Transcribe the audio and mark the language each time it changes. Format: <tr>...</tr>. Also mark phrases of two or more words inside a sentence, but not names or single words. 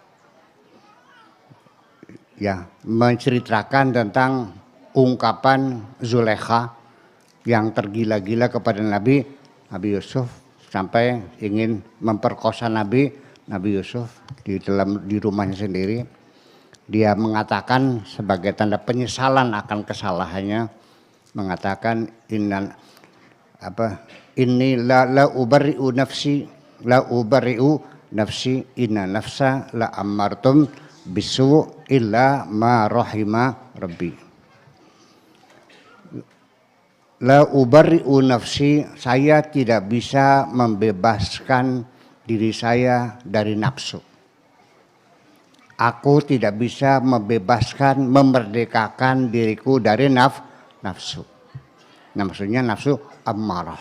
<id>Ya, menceritakan tentang ungkapan Zulekha yang tergila-gila kepada Nabi Yusuf sampai ingin memperkosa Nabi Yusuf di rumahnya sendiri. Dia mengatakan sebagai tanda penyesalan akan kesalahannya, mengatakan</id> <ar>إني لا أبرئ نفسي إن النفس لأمارة بالسوء إلا ما رحم ربي. لا أبرئ نفسي,</ar> <id>saya tidak bisa membebaskan diri saya dari nafsu. Aku tidak bisa membebaskan, memerdekakan diriku dari nafsu. Nah, maksudnya nafsu ammarah.</id>